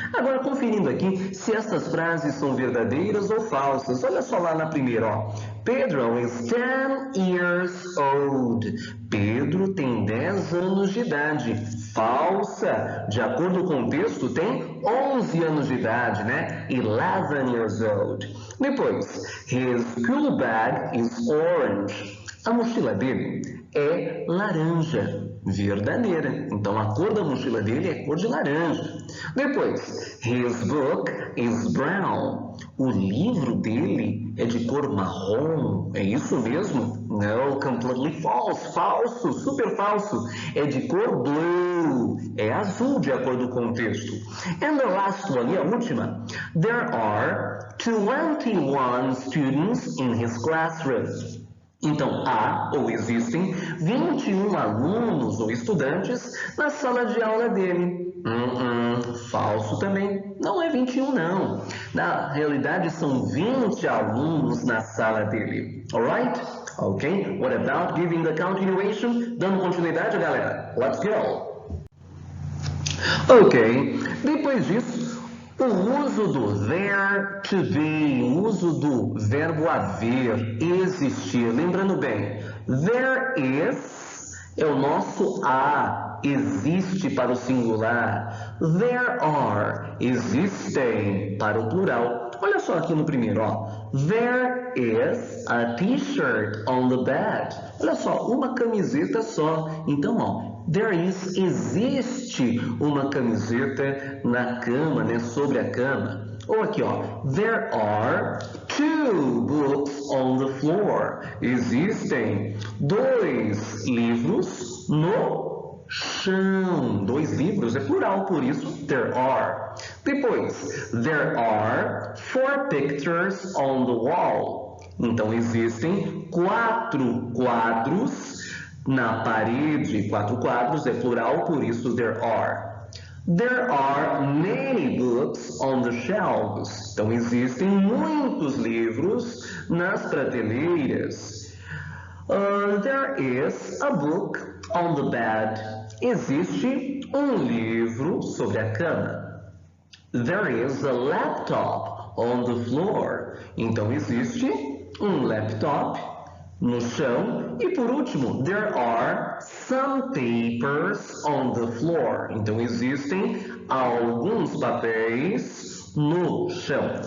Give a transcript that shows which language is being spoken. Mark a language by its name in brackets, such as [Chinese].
[Portuguese] Agora, conferindo aqui se essas frases são verdadeiras ou falsas. Olha só lá na primeira, ó. [English] Pedro is 10 years old. [Portuguese] Pedro tem 10 anos de idade. Falsa. De acordo com o texto, tem 11 anos de idade, né? [English] 11 years old. Depois, his school bag is orange. [Portuguese] A mochila dele é laranja, verdadeira. Então, a cor da mochila dele é cor de laranja. [English] Depois, his book is brown. [Portuguese] O livro dele é de cor marrom. É isso mesmo? [English] No, completely false. [Portuguese] Falso, super falso. É de cor blue. É azul de acordo com o texto. [English] And the last one, [Portuguese] e a última. [English] There are 21 students in his classroom. [Portuguese] Então, há ou existem 21 alunos ou estudantes na sala de aula dele. Falso também. Não é 21, não. Na realidade, são 20 alunos na sala dele. [English] Alright? Ok? What about giving the continuation? [Portuguese] Dando continuidade, galera? [English] Let's go! [Portuguese] Ok. Depois disso, o uso do there to be, o uso do verbo haver, existir. Lembrando bem, there is é o nosso há, existe para o singular. There are, existem para o plural. Olha só aqui no primeiro, ó. [English] There is a t-shirt on the bed. [Portuguese] Olha só, uma camiseta só. Então, ó. There is, existe uma camiseta na cama, né, sobre a cama. Ou aqui, ó, [English] there are 2 books on the floor. [Portuguese] Existem 2 livros no chão. 2 livros é plural, por isso there are. [English] Depois, there are 4 pictures on the wall. [Portuguese] Então, existem 4 quadros na parede. 4 quadros é plural, por isso there are. [English] There are many books on the shelves. [Portuguese] Então, existem muitos livros nas prateleiras. [English] There is a book on the bed. [Portuguese] Existe um livro sobre a cama. [English] There is a laptop on the floor. [Portuguese] Então, existe um laptop no chão. E por último, [English] there are some papers on the floor. [Portuguese] Então, existem alguns papéis no chão.